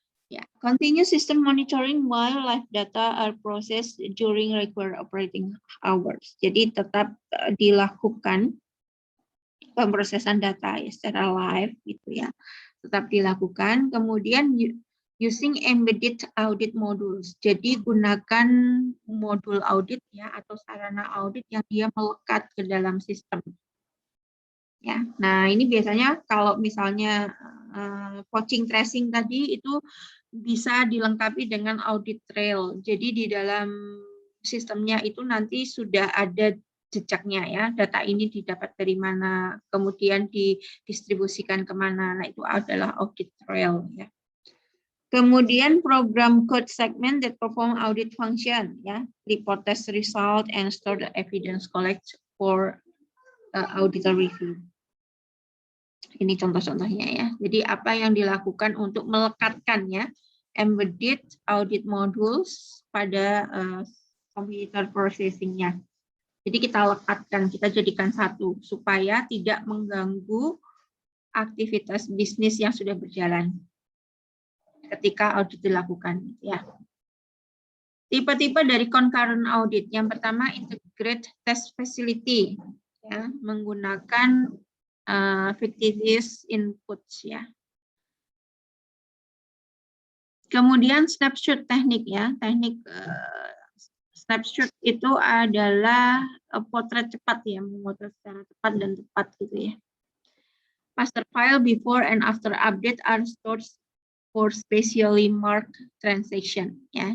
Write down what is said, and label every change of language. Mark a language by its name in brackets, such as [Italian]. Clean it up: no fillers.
[English] Ya, continue system monitoring while live data are processed during regular operating hours. [Indonesian] Jadi tetap dilakukan pemrosesan data ya secara live gitu ya. Tetap dilakukan. Kemudian [English] using embedded audit modules. [Indonesian] Jadi gunakan modul audit ya atau sarana audit yang dia melekat ke dalam sistem. Ya, nah ini biasanya kalau misalnya poaching tracing tadi itu bisa dilengkapi dengan audit trail. Jadi di dalam sistemnya itu nanti sudah ada jejaknya ya, data ini didapat dari mana, kemudian didistribusikan kemana. Nah itu adalah audit trail ya. [English] Kemudian program code segment that perform audit function ya, report test result and store the evidence collect for auditor review. [Indonesian] Ini contoh-contohnya ya. Jadi apa yang dilakukan untuk melekatkannya embedded audit modules pada computer processing-nya. Jadi kita lekatkan, kita jadikan satu supaya tidak mengganggu aktivitas bisnis yang sudah berjalan ketika audit dilakukan ya. Tipe-tipe dari concurrent audit. Yang pertama [English] integrate test facility [Indonesian] ya, menggunakan fictitious inputs ya. Kemudian snapshot teknik ya, teknik snapshot itu adalah potret cepat ya, memotret secara cepat dan tepat gitu ya. [English] Master file before and after update are stored for specially marked transaction ya.